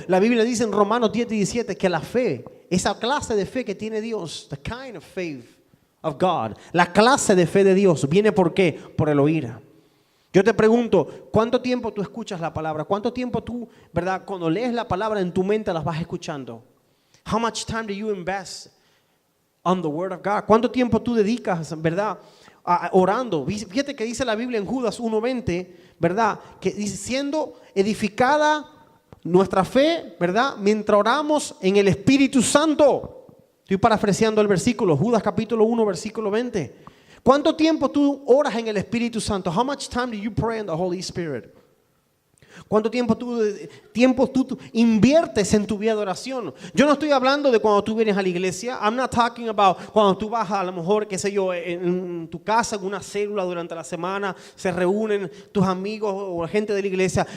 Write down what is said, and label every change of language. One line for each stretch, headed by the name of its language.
Spanish: La Biblia dice en Romanos 10 y 17 que la fe, esa clase de fe que tiene Dios,
English: the kind of faith of God,
Spanish: la clase de fe de Dios, ¿viene por qué? Por el oír. Yo te pregunto, ¿cuánto tiempo tú escuchas la palabra? ¿Cuánto tiempo tú, verdad, cuando lees la palabra en tu mente las vas escuchando?
English: How much time do you invest on the word of God?
Spanish: ¿Cuánto tiempo tú dedicas, verdad, orando? Fíjate que dice la Biblia en Judas 1:20, ¿verdad? Que dice, siendo edificada nuestra fe, ¿verdad? Mientras oramos en el Espíritu Santo. Estoy parafraseando el versículo, Judas capítulo 1, versículo 20. ¿Cuánto tiempo tú oras en el Espíritu Santo?
English: How much time do you pray in the Holy Spirit?
Spanish: ¿Cuánto tiempo tú inviertes en tu vida de oración? Yo no estoy hablando de cuando tú vienes a la iglesia.
English: I'm not talking about
Spanish: cuando tú vas a lo mejor, qué sé yo, en tu casa, en una célula durante la semana, se reúnen tus amigos o la gente de la iglesia.